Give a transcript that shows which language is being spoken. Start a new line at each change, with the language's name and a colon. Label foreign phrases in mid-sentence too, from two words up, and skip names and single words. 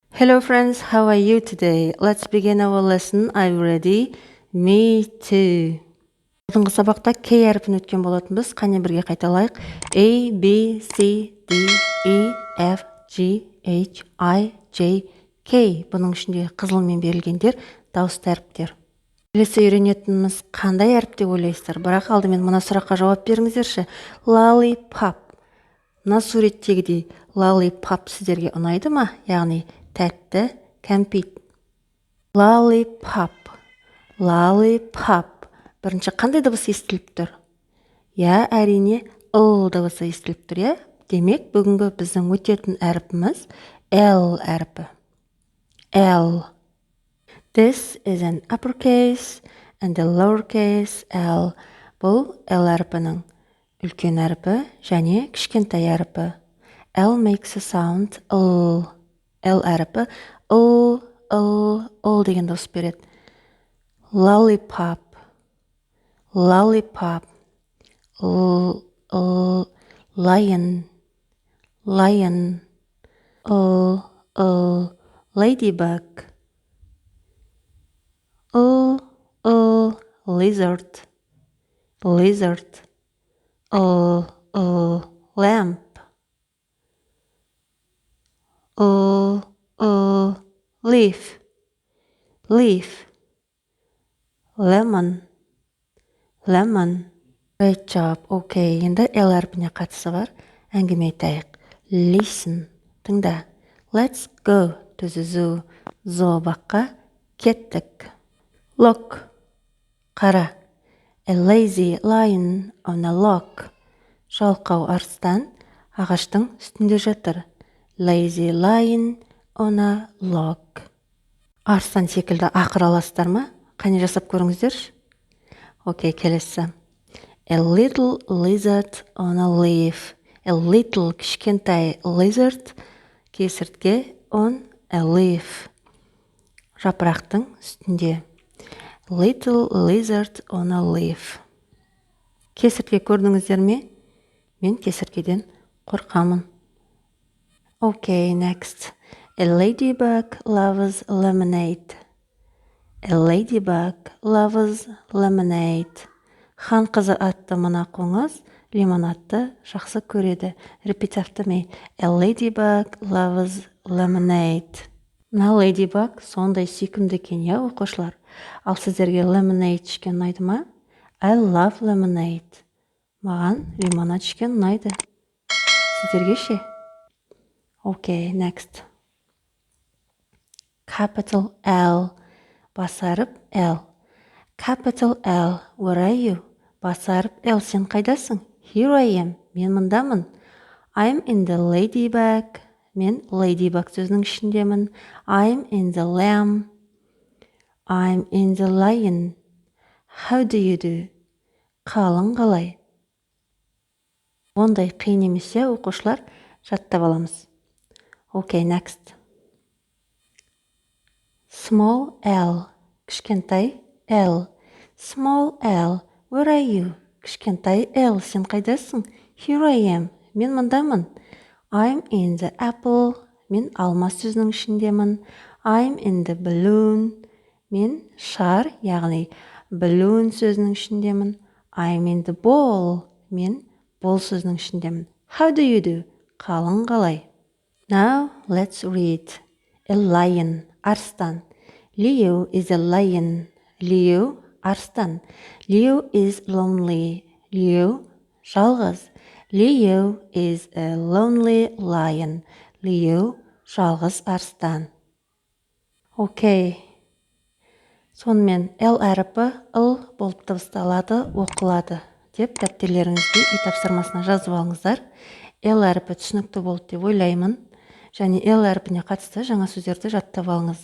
English: Hello friends, how are you today? Let's begin our lesson. Are you ready? Me too.
Kazakh: Алдыңғы сабақта K әріпін өткен болатынбыз. Қане бірге қайталайық.
English: A, B, C, D, E, F, G, H, I, J, K.
Kazakh: Бұның ішінде қызылмен берілгендер дауысты әріптер. Келесі үйренетініміз қандай әріп деп ойлайсыздар? Бірақ алдымен мына сұраққа жауап беріңіздерші. Lollipop. Мына суреттегідей lollipop сіздерге ұнайды ма? Яғни тәтті кәмпит. Lollipop.
English: Lollipop.
Kazakh: Бірінші қандай дыбыс естіліп тұр? Я, әрине, ыл дыбысы естіліп тұр, я? Демек, бүгінгі біздің өтетін әріпіміз L әріпі.
English: L. This is an uppercase and a lowercase L.
Kazakh: Бұл L әріпінің үлкен әріпі және кішкентай әріпі.
English: L makes a sound L.
Kazakh: L әріпі L деген дауыс береді.
English: Lollipop. Lollipop. Lion. Lion. Ladybug. Lizard. Lizard. Lamp. Leaf. Leaf. Lemon. Lemon. Great job.
Kazakh: Okay, енді L әрпіне қатысы бар. Әңгіме айтайық. Listen. Тыңда.
English: Let's go to the zoo.
Kazakh: Зообаққа кеттік.
English: Look. Қара. A lazy lion on a log.
Kazakh: Жалқау арыстан ағаштың үстінде жатыр.
English: Lazy lion on a log.
Kazakh: Арыстан секілді ақыр аласыздар ма? Қане жасап көріңіздерші. Окей, келесі.
English: A little lizard on a leaf. A little кішкентай lizard кесіртке on a leaf.
Kazakh: Жапырақтың үстінде.
English: Little lizard on a leaf.
Kazakh: Кесіртке көрдіңіздер ме? Мен кесірткеден қорқамын.
English: Okay, next. A ladybug loves lemonade. A ladybug loves lemonade.
Kazakh: Хан қызы атты мына қоңыз лимонадты жақсы көреді.
English: Repeat after me. A ladybug loves lemonade.
Kazakh: Мына ladybug сондай сүйкімді екен, я, оқушылар? Ал сіздерге lemonade ішкен ұнайды ма?
English: I love lemonade.
Kazakh: Маған лимонад ішкен ұнайды. Сіздерге ше?
English: Okay, next. Capital L. Басарып L. Capital L. Where are you?
Kazakh: Басарып L. Сен қайдасың?
English: Here I am.
Kazakh: Мен мұндамын.
English: I'm in the ladybug.
Kazakh: Мен ladybug сөзінің ішіндемін.
English: I'm in the lamb. I'm in the lion. How do you do?
Kazakh: Қалың қалай? Ондай қиын емес, оқушылар, жаттап аламыз.
English: Okay, next. Small L. Кішкентай L. Small L. Where are you?
Kazakh: Кішкентай L. Сен қайдасың?
English: Here I am.
Kazakh: Мен мұндамын.
English: I'm in the apple.
Kazakh: Мен алма сөзінің ішіндемін.
English: I'm in the balloon.
Kazakh: Мен шар, яғни balloon сөзінің ішіндемін.
English: I'm in the ball.
Kazakh: Мен ball сөзінің ішіндемін.
English: How do you do?
Kazakh: Қалың қалай?
English: Now, let's read. A lion. Арстан. Leo is a lion. Leo, арстан. Leo is lonely. Leo, жалғыз. Leo is a lonely lion. Leo,
Kazakh: жалғыз арстан. Окей. Сонымен L әріпі ыл болып дыбысталады, оқылады деп дәптерлеріңізге үй тапсырмасына жазып алыңыздар. L әріпі түсінікті болды деп ойлаймын. Және L әріпіне қатысты жаңа сөздерді жаттап алыңыз.